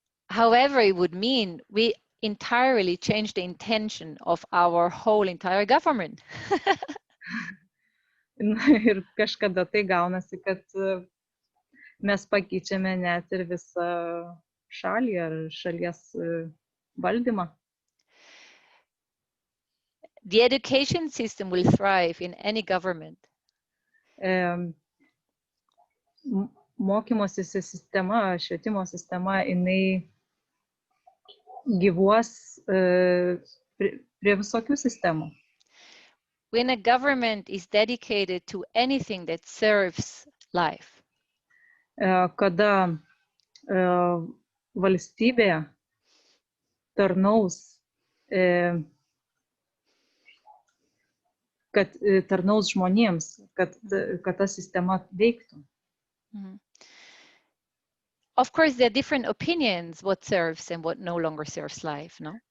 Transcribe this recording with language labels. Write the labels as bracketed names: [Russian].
[English] However, it would mean we entirely change the intention of our whole entire government. [Lithuanian] Ir kažkada tai gaunasi, kad mes pakeičiame net ir visą šalį ar šalies valdymą. [English] The education system will thrive in any government. [Lithuanian] Mokymosi sistema, švietimo sistema, jinai gyvuos prie visokių sistemų. [English] When a government is dedicated to anything that serves life. [Lithuanian] Kada valstybė tarnaus, kad tarnaus žmonėms, kad ta sistema veiktų. [English] Of course, there are different opinions what serves and what no longer serves life, no?